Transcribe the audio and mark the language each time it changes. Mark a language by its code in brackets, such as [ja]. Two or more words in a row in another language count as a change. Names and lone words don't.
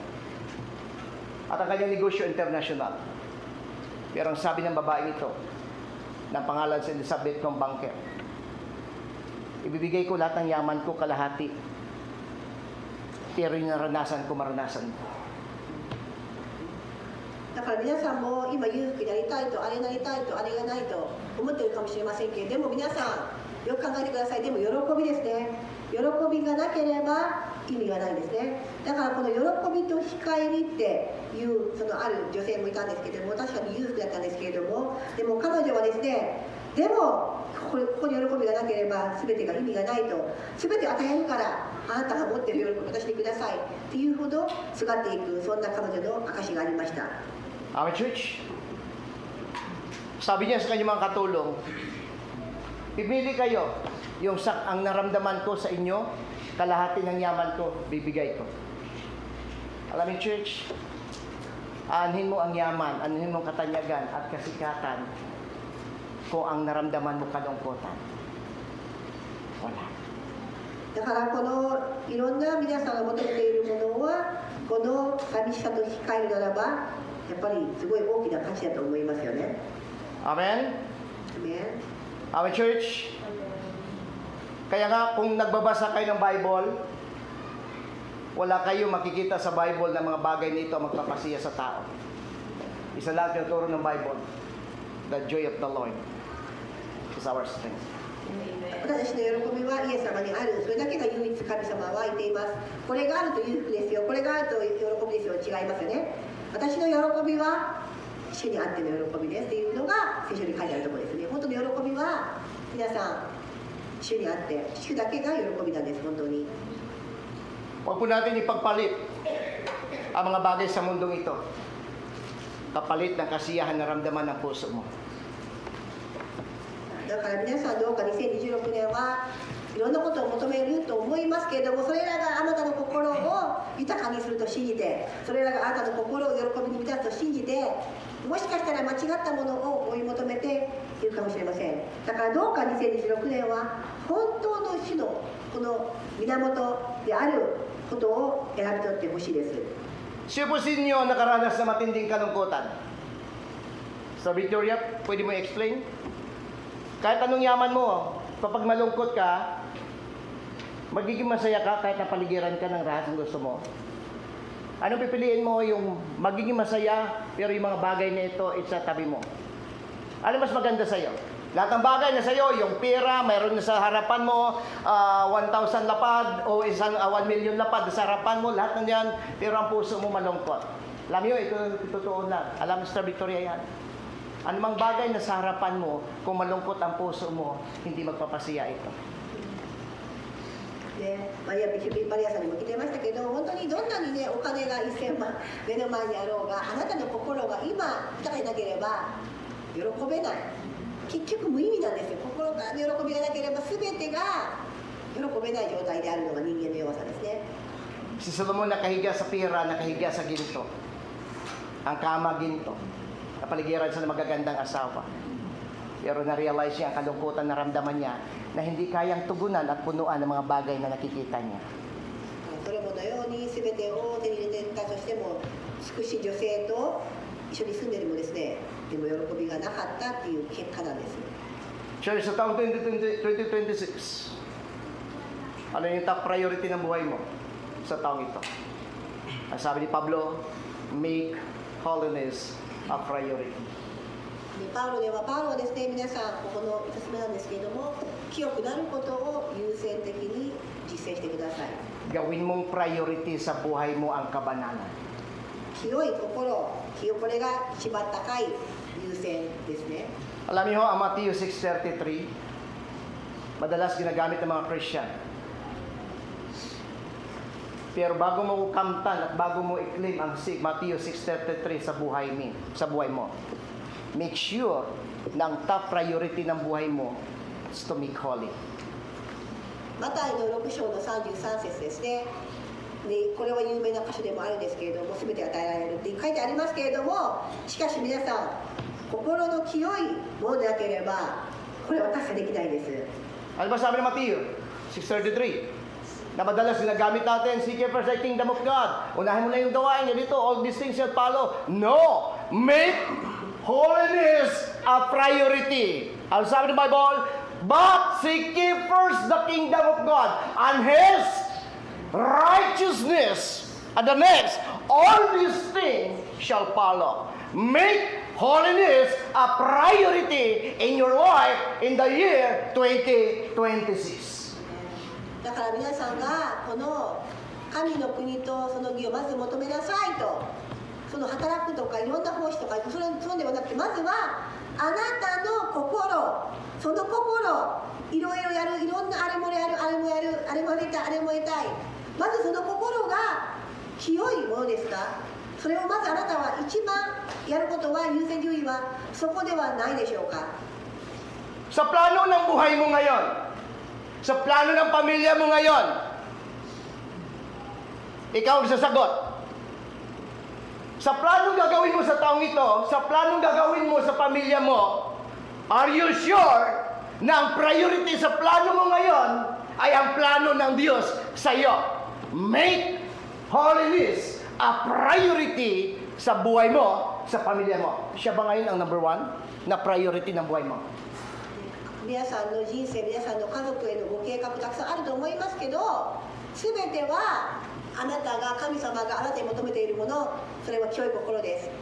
[tl] At ang kanyang negosyo international. Pero ang sabi ng babae ito, ng pangalan si Elizabeth ng banker, ibibigay ko lahat ng yaman ko kalahati, pero yung naranasan ko, maranasan ko. [ja] だから皆さんも今裕福になりたいと、あれになりたいと、あれがないと思ってるかもしれませんけれども、皆さんよく考えてください。でも喜びですね。喜びがなければ意味がないんですね。だからこの喜びと控えりっていうそのある女性もいたんですけれども、確かに裕福だったんですけれども、でも彼女はですね、でもここに喜びがなければ全てが意味がないと、全て与えるからあなたが持っている喜びを私にくださいっていうほどすがっていく、そんな彼女の証がありました。 [en] Amen, church. [tl] Sabi niya sa kanyang mga katulong, pipili kayo yung ang naramdaman ko sa inyo, kalahati ng yaman ko, bibigay ko. [en] Alam niyo, church, [tl] aanhin mo ang yaman, aanhin mo ang katanyagan at kasikatan kung ang naramdaman mo kalungkutan. Wala. [ja] だからこのいろんな皆さんが求めているものはこの寂しさと控えるならばやっぱりすごい大きな価値だと思いますよね。 [en] Amen? Amen. Amen, church? [tl] Kaya nga, kung nagbabasa kayo ng Bible, wala kayo makikita sa Bible na mga bagay nito magpapasiya sa tao. Isa lang yung turo ng Bible, [en] the joy of the Lord is our strength. [ja] 私の喜びはイエス様にある。それだけが唯一神様は言っています。これがあると裕福ですよ。これがあると喜びですよ。違いますよね。私の喜びは主にあっての喜びですっていうのが聖書に書いてあるところですね。本当に喜びは皆さん主にあって主だけが喜びなんです。本当に。 [tl] Huwag po natin ipagpalit ang mga bagay sa mundong ito. Kapalit ng kasiyahan na ramdaman ng puso mo. [ja] だから皆さんどうか2026年はいろんなことを求めると思いますけれども、それらがあなたの心を豊かにすると信じて、それらがあなたの心を喜びに満たすと信じて、もしかしたら間違ったものを追い求めているかもしれません。だからどうか2026年は本当の主のこの源であることを選び取ってほしいです。 [tl] Sino po sa inyo nakaranas na matinding kalungkutan? So Victoria, pwede mo i-explain? Kahit anong yaman mo, kapag malungkot ka, magiging masaya ka kahit napaligiran ka ng lahat ng gusto mo. Anong pipiliin mo? Yung magiging masaya, pero yung mga bagay na ito, tabi mo. Ano mas maganda sa'yo? Lahat ng bagay na sa'yo, yung pera, mayroon na sa harapan mo, 1,000 lapad o 1 million lapad sa harapan mo, lahat ng yan, pero ang puso mo malungkot. Alam niyo, ito totoo lang. Alam, Mr. Victoria yan. Anumang bagay na sa harapan mo, kung malungkot ang puso mo, hindi magpapasiya ito. [ja] ね、マリアさんにも来てましたけど、本当にどんなにね、お金が1000万目の前にあろうが、あなたの心が今豊かになければ喜べない。結局無意味なんですよ。心からの喜びがなければ全てが喜べない状態であるのが人間の弱さですね。 [tl] Si Solomon nakahiga sa pira, nakahiga sa ginto. Ang kama ginto. Napaligiran siya ng magagandang asawa. Pero na-realize niya ang kalungkutan na ramdaman niya na hindi kayang tugunan at punuan ng mga bagay na nakikita niya. [ja] ソロモンのように全てを手に入れてたとしても、美しい女性と一緒に住んでるもですね、でも喜びがなかったっていう結果なんです。 [tl] Church, sa taong 2026, ano yung [en] top priority [tl] ng buhay mo sa taong ito? Ang sabi ni Pablo, [en] make holiness a priority. [ja] パウロはですね、皆さんここのおすすめなんですけれども、清くなることを優先的に実践してください。 [tl] Gawin mong priority sa buhay mo ang kabanalan. [ja] 清い心、これが一番高い優先ですね。 [tl] Alam niyo ho, ang Matthew 6:33, madalas ginagamit ng mga Christian. Pero bago mo kamtan at bago mo i-claim ang Matthew 6:33 sa buhay mo, [en] make sure [tl] na ang [en] top priority [tl] ng buhay mo [en] is to make holy. [ja] マタイの6章の33節ですね。でこれは有名な箇所でもあるんですけれども、全て与えられるって書いてありますけれども、しかし皆さん、心の清いものでなければこれは達成できないです。 [tl] Ano ba sabi ng Matthew 6:33? Na madalas ginagamit natin, [en] seek ye first the kingdom of God. [tl] Unahin mo na yung gawain niya dito, [en] all these things shall follow. No! Make holiness a priority. Ano sabi ng Bible? But seek ye first the kingdom of God and His righteousness. And the next, all these things shall follow. Make holiness a priority in your life in the year 2026. [ja] だから皆さんがこの神の国とその義をまず求めなさいと、その働くとかいろんな奉仕とかそうではなくて、まずはあなたの心、その心、いろいろやる、いろんなあれもやる、あれもやる、あれもやりたい、あれもやりたい、まずその心が清いものですか。それをまずあなたは一番やることは、優先順位はそこではないでしょうか。 [tl] Sa plano ng buhay mo ngayon, sa plano ng pamilya mo ngayon, ikaw ang sasagot. Sa planong gagawin mo sa taong ito, sa planong gagawin mo sa pamilya mo, [en] are you sure [tl] na ang priority sa plano mo ngayon ay ang plano ng Diyos sa iyo? [en] Make holiness a priority [tl] sa buhay mo, sa pamilya mo. Siya ba ngayon ang [en] number 1 [tl] na priority ng buhay mo? [ja] 皆さんの人生、皆さんの家族へのご計画たくさんあると思いますけど、全てはあなたが、神様があなたに求めているもの、それは清い心です。